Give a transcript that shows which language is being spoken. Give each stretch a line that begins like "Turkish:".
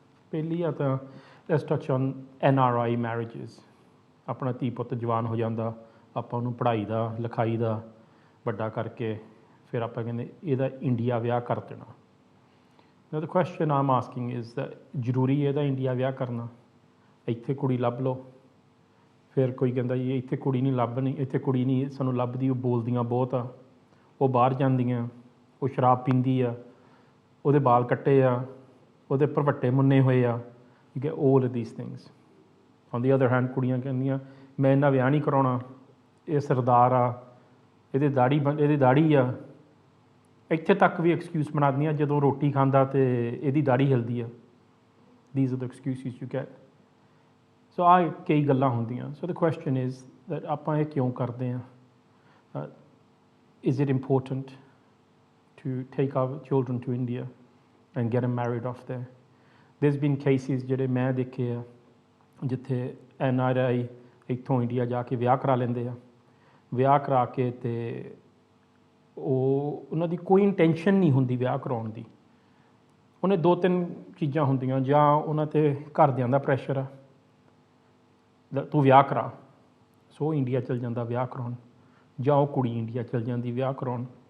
English: ਪਹਿਲੀ ਆ ਤਾਂ let's touch on NRI marriages.
Punjabi: ਆਪਣਾ ਧੀ ਪੁੱਤ ਜਵਾਨ ਹੋ ਜਾਂਦਾ, ਆਪਾਂ ਉਹਨੂੰ ਪੜ੍ਹਾਈ ਦਾ ਲਿਖਾਈ ਦਾ ਵੱਡਾ ਕਰਕੇ ਫਿਰ ਆਪਾਂ ਕਹਿੰਦੇ ਇਹਦਾ ਇੰਡੀਆ ਵਿਆਹ ਕਰ ਦੇਣਾ।
English: Now the question I'm asking is that ਜ਼ਰੂਰੀ ਇਹਦਾ India ਵਿਆਹ ਕਰਨਾ?
Punjabi: ਇੱਥੇ ਕੁੜੀ ਲੱਭ ਲਓ। ਫਿਰ ਕੋਈ ਕਹਿੰਦਾ ਜੀ ਇੱਥੇ ਕੁੜੀ ਨਹੀਂ ਲੱਭਣੀ, ਇੱਥੇ ਕੁੜੀ ਨਹੀਂ ਸਾਨੂੰ ਲੱਭਦੀ, ਉਹ ਬੋਲਦੀਆਂ ਬਹੁਤ ਆ, ਉਹ ਬਾਹਰ ਜਾਂਦੀਆਂ, ਉਹ ਸ਼ਰਾਬ ਪੀਂਦੀ ਆ, ਉਹਦੇ ਵਾਲ ਕੱਟੇ ਆ, ਉਹਦੇ ਭਰਵੱਟੇ ਮੁੰਨੇ ਹੋਏ ਆ।
English: You get all of these things.
Punjabi: On the other hand ਕੁੜੀਆਂ ਕਹਿੰਦੀਆਂ ਮੈਂ ਇਹਨਾਂ ਵਿਆਹ ਨਹੀਂ ਕਰਾਉਣਾ, ਇਹ ਸਰਦਾਰ ਆ, ਇਹਦੀ ਦਾੜੀ ਆ। ਇੱਥੇ ਤੱਕ ਵੀ ਐਕਸਕਿਊਜ਼ ਬਣਾ ਦਿੰਦੀਆਂ ਜਦੋਂ ਰੋਟੀ ਖਾਂਦਾ ਅਤੇ ਇਹਦੀ ਦਾੜੀ ਹਿਲਦੀ ਆ।
English: These are the excuses you get.
Punjabi: ਸੋ ਆਹ ਕਈ ਗੱਲਾਂ ਹੁੰਦੀਆਂ। ਸੋ ਦ ਕੁਐਸਚਨ ਇਜ਼ ਦੈਟ ਆਪਾਂ ਇਹ ਕਿਉਂ ਕਰਦੇ ਹਾਂ?
English: Is it important to take our children to India and get them married off there?
Punjabi: There's been cases ਜਿਹੜੇ ਮੈਂ ਦੇਖੇ ਆ ਜਿੱਥੇ NRI ਇੱਥੋਂ ਇੰਡੀਆ ਜਾ ਕੇ ਵਿਆਹ ਕਰਾ ਲੈਂਦੇ ਆ। ਵਿਆਹ ਕਰਾ ਕੇ ਅਤੇ ਉਹਨਾਂ ਦੀ ਕੋਈ ਇੰਟੈਂਸ਼ਨ ਨਹੀਂ ਹੁੰਦੀ ਵਿਆਹ ਕਰਾਉਣ ਦੀ। ਉਹਨੇ 2-3 ਚੀਜ਼ਾਂ ਹੁੰਦੀਆਂ, ਜਾਂ ਉਹਨਾਂ 'ਤੇ ਘਰਦਿਆਂ ਦਾ ਪ੍ਰੈਸ਼ਰ ਆ ਤੂੰ ਵਿਆਹ ਕਰਾ, ਸੋ ਇੰਡੀਆ ਚਲ ਜਾਂਦਾ ਵਿਆਹ ਕਰਾਉਣ, ਜਾਂ ਉਹ ਕੁੜੀ ਇੰਡੀਆ ਚਲ ਜਾਂਦੀ ਵਿਆਹ ਕਰਾਉਣ।